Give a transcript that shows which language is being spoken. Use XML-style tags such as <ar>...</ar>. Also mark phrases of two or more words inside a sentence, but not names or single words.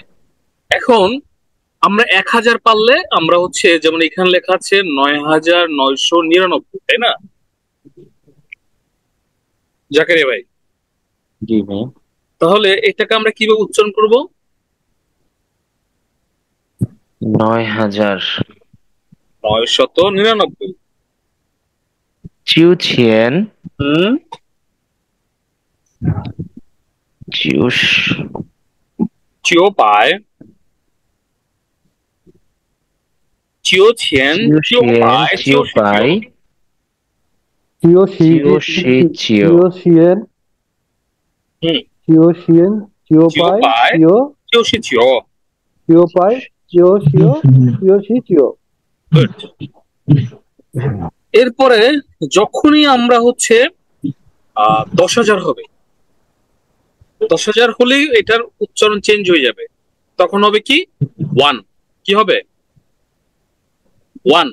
<bn>এখন আমরা 1000 পারলে আমরা হচ্ছে যেমন এখানে লেখা আছে 9999, তাই না জাকারিয়া ভাই? জি ভাই। তাহলে এটাকে আমরা কিভাবে উচ্চারণ করব? 9000 999।</bn> <zh>九千 হুম, চিউস 九百，九千，九九千百，九十九. 九百九十九十九九千 হুম, 九千九九百百，九十九. 九百 九十九 九十 九.</zh> <bn>গুড। এরপরে যখনই আমরা হচ্ছে 10,000 হবে, 10,000 হলেই এটার উচ্চারণ চেঞ্জ হয়ে যাবে। তখন হবে কি? ওয়ান। কি হবে? ওয়ান।</bn>